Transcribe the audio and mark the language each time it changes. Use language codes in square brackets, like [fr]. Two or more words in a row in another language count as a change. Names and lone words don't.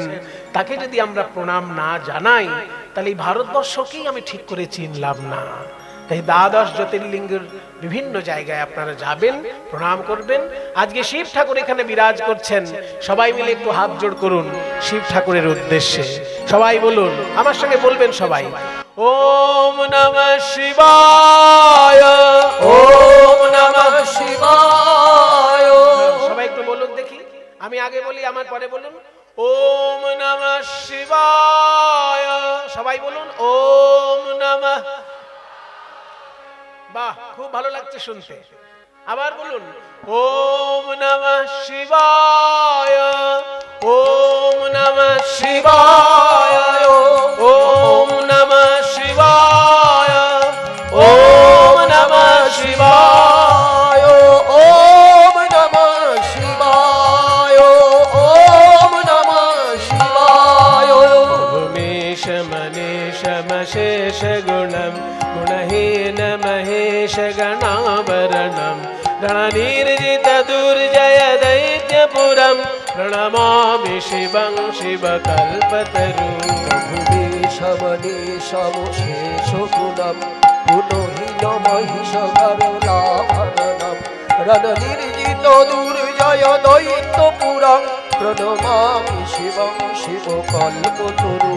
[bn] তাকে যদি আমরা প্রণাম না জানাই তাহলে এই ভারতবর্ষকেই আমি ঠিক করে চিনলাম না। তাই দ্বাদশ জ্যোতির্লিঙ্গের বিভিন্ন জায়গায় আপনারা যাবেন, প্রণাম করবেন। আজকে শিব ঠাকুর এখানে বিরাজ করছেন, সবাই মিলে একটু হাত জোড় করুন শিব ঠাকুরের উদ্দেশ্যে। সবাই বলুন, আমার সঙ্গে বলবেন সবাই, [sa] ওম নমঃ শিবায়, ওম নমঃ শিবায়। [bn] আমি আগে বলি, আমার পরে বলুন। [sa] ওম নমঃ শিবায়। [bn] সবাই বলুন [sa] ওম নমঃ। [bn] বাহ, খুব ভালো লাগছে শুনতে। আবার বলুন [sa] ওম নমঃ শিবায়। ওম নমঃ শিবায়। ওম নমঃ শিবায়। ওম নমঃ শিবায়। ওম নমঃ শিবায়। ওম নমঃ শিবায়। উমেশ মনীষ মশেষ গুণম গুণহীন মহেশ গণাবरणं गणनिर्जित दुर्जय दैत्यपुरं प्रणमामि शिवं शिवकल्पतरुं। भुवेशमनीशमशेष गुणं गुणहीन महिष गरुडाभरणं रणनिर्जित दुर्जय दैत्यपुरं प्रणमामि शिवं शिवकल्पतरुं।